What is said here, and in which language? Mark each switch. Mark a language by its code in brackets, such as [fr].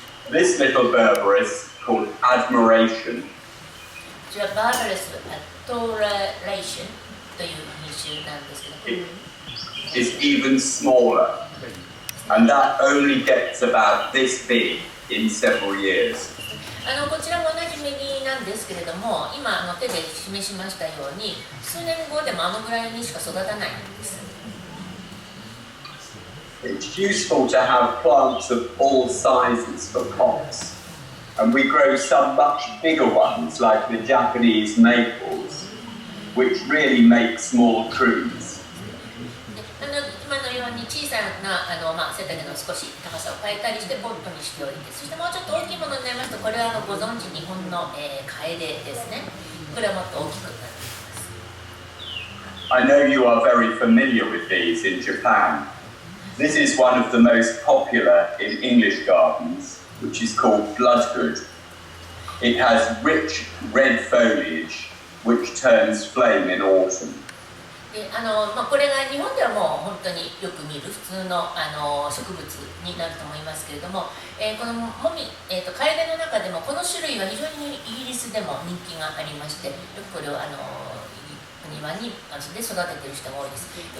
[en] This little Berberis, called Admiration, [ja] こちらバーバレス・アトラレーションという品種なんですけど、 [en] is even smaller, and that only gets about this big in several years. [ja] こちらも同じメギなんですけれども、今手で示しましたように数年後でもぐらいにしか育たないんです。 [en] It's useful to have plants of all sizes for pots, and we grow some much bigger ones like the Japanese maples, which really make small trees. [ja] 今のように小さな背丈の少し高さを変えたりしてポットにしておいて、そしてもうちょっと大きいものになりますと、これはご存知日本の、カエデですね。これはもっと大きくなっています。 [en] I know you are very familiar with these in Japan. This is one of the most popular in English gardens, which is called bloodgood. It has rich red foliage, which turns flame in autumn. [ja] これが日本ではもう本当によく見る普通の、植物になると思いますけれども、このカエデの中でもこの種類は非常にイギリスでも人気がありまして、よくこれを庭にで育てている人が多いです。